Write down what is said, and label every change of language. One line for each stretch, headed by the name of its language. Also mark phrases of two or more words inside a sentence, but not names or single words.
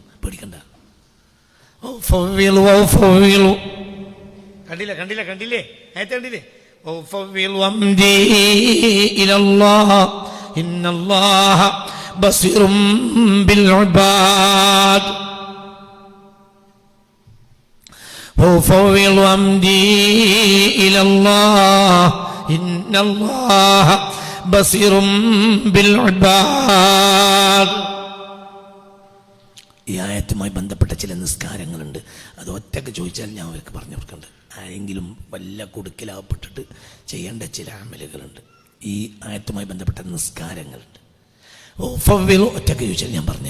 Malayalam: പേടിക്കണ്ട.
Arabic: കണ്ടില്ലേ أمري إلى الله إن الله بصير بالعباد. وأفوض أمري إلى الله إن الله بصير بالعباد.
Malayalam: ഈ ആയത്തുമായി ബന്ധപ്പെട്ട ചില നിസ്കാരങ്ങളുണ്ട്. അത് ഒറ്റക്ക് ചോദിച്ചാൽ ഞാൻ അവർക്ക് പറഞ്ഞു കൊടുക്കുന്നുണ്ട്. ആരെങ്കിലും വല്ല കുടുക്കിലാവപ്പെട്ടിട്ട് ചെയ്യേണ്ട ചില അമലുകളുണ്ട്. ഈ ആയത്തുമായി ബന്ധപ്പെട്ട നിസ്കാരങ്ങളുണ്ട്. ഒറ്റക്ക് ചോദിച്ചാൽ ഞാൻ പറഞ്ഞു.